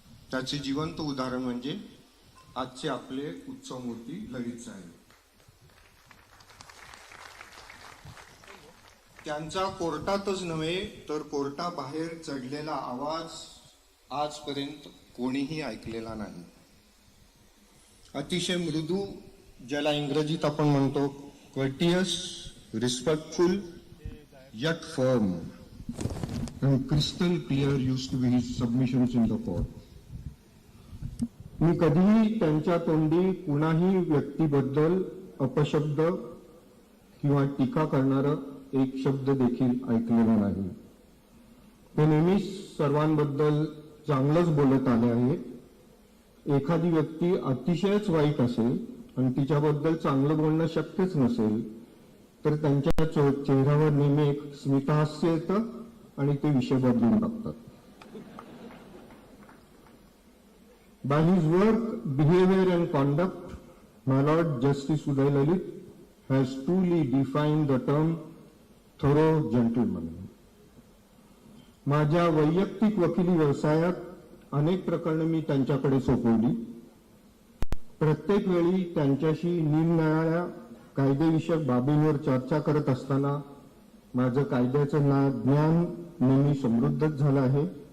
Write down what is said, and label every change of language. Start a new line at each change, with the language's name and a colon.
Marathi: त्याचे जिवंत उदाहरण म्हणजे आजचे आपले उत्सवमूर्ती ललित साहेब. त्यांचा कोर्टातच नव्हे तर कोर्टाबाहेर चढलेला आवाज आजपर्यंत कोणीही ऐकलेला नाही. अतिशय मृदू, ज्याला इंग्रजीत आपण म्हणतो
English: Courteous, respectful yet firm and crystal clear used to be his submissions in the court.
Marathi: मी कधीही त्यांच्या तोंडी कुणाही व्यक्तीबद्दल अपशब्द किंवा टीका करणारं एक शब्द देखील ऐकलेला नाही. ते नेहमीच सर्वांबद्दल चांगलंच बोलत आले आहे. एखादी व्यक्ती अतिशयच वाईट असेल आणि तिच्याबद्दल चांगलं बोलणं शक्यच नसेल तर त्यांच्या चेहऱ्यावर नेहमी एक स्मितहास्य येतं आणि ते विषय बदलून टाकतात.
English: By his work, behavior and conduct, my Lord Justice Uday Lalit has truly defined the term thorough gentleman.
Marathi: माझ्या वैयक्तिक वकिली व्यवसायात अनेक प्रकरणं मी त्यांच्याकडे सोपवली. प्रत्येक वेळी त्यांच्याशी निरनिराळ्या कायदेविषयक बाबींवर चर्चा करत असताना माझं कायद्याचं ज्ञान नेहमी समृद्धच झालं आहे.